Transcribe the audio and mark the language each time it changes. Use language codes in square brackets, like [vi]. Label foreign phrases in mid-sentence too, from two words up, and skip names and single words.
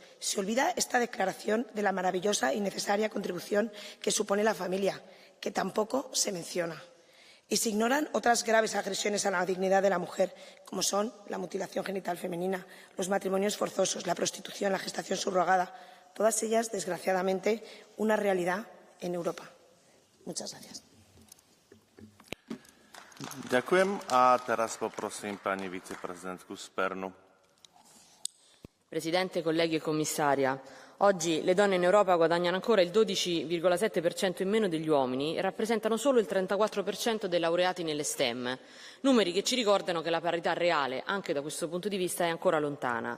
[es] Se olvida esta declaración de la maravillosa y necesaria contribución que supone la familia, que tampoco se menciona. Y se ignoran otras graves agresiones a la dignidad de la mujer, como son la mutilación genital femenina, los matrimonios forzosos, la prostitución, la gestación subrogada. Todas ellas, desgraciadamente, una realidad en Europa. Muchas gracias. [sk] Ďakujem a teraz poprosím pani viceprezidentku Spernu. [it] Presidente, colleghi e commissaria, oggi le donne in Europa guadagnano ancora il 12,7% in meno degli uomini e rappresentano solo il 34% dei laureati nelle STEM, numeri che ci ricordano che la parità reale, anche da questo punto di vista, è ancora lontana.